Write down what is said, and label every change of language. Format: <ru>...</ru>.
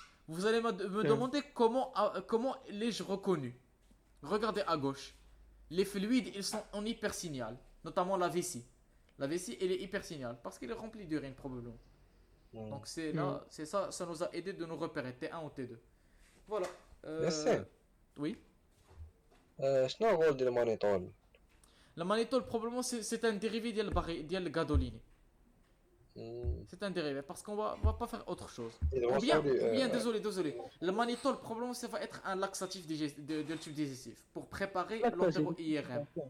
<fr>Vous allez me demander comment l'ai-je reconnu. Regardez à gauche. Les fluides, ils sont en hypersignal, notamment la vessie. La vessie, elle est hypersignal parce qu'elle est remplie d'urine probablement. Donc c'est là, c'est ça, ça nous a aidé de nous repérer T1 ou T2. Voilà.</fr> <ar>ياسين</ar> <fr>Oui.</fr> <ar>شنو هو الرول ديال المانيتول؟</ar> <fr>La mannitol, probablement, c'est un dérivé</fr> <ar>ديال الغادولين.</ar> <fr>C'est un dérivé parce qu'on va pas faire autre chose. Ou bien, désolé. Le mannitol, probablement, ça va être un laxatif de tube digestif pour préparer l'entéro-IRM.</fr>